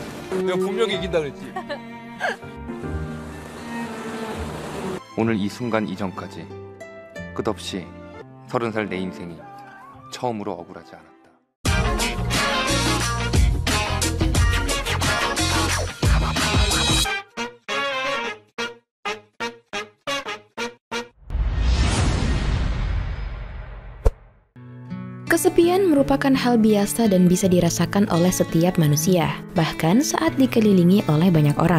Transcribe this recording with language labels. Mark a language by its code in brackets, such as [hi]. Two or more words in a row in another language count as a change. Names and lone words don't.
[ko] 내가 분명히 이긴다 그랬지. 오늘 이 순간 이전까지 끝없이 30살 내 인생이 처음으로 억울하지 않았다. [id] Kesepian merupakan hal biasa dan bisa dirasakan oleh setiap manusia, bahkan saat dikelilingi oleh banyak orang.